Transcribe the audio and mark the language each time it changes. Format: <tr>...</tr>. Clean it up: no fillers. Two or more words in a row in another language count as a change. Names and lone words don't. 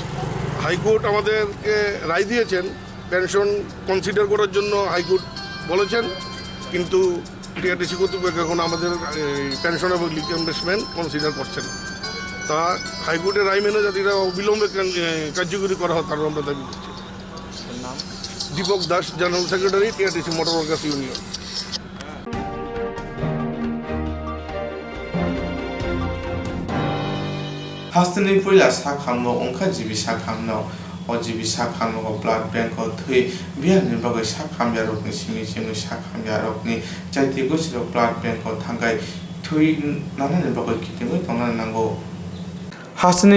<bn>হাইকোর্ট আমাদেরকে রায় দিয়েছেন, পেনশন কনসিডার করার জন্য হাইকোর্ট বলেছেন, কিন্তু টিআরটিসি কর্তৃপক্ষ এখন আমাদের পেনশন এবং</bn> <en>league investment</en> <bn>কনসিডার করছেন। তা হাইকোর্টের রায় মেনে যাতে এটা অবিলম্বে কার্যকরী করা হয় তারও আমরা দাবি করছি। দীপক দাস,</bn> <en>general secretary,</en> <bn>টিআরটিসি মোটর ওয়ার্কার্স ইউনিয়ন।</bn> <trp>हास्टनि पहिला साखामनो अंखा जिबि साखामनो अजिबि साखामनो</trp> <en>blood bank</en> <trp>थै बियानि बगै साखामया रकनि सिमि सिमि साखामया रकनि जायति गोसिरो</trp> <en>blood bank</en> <trp>थांगाय थै नानानि बगै कितिमो तंना नांगौ हास्टनि</trp>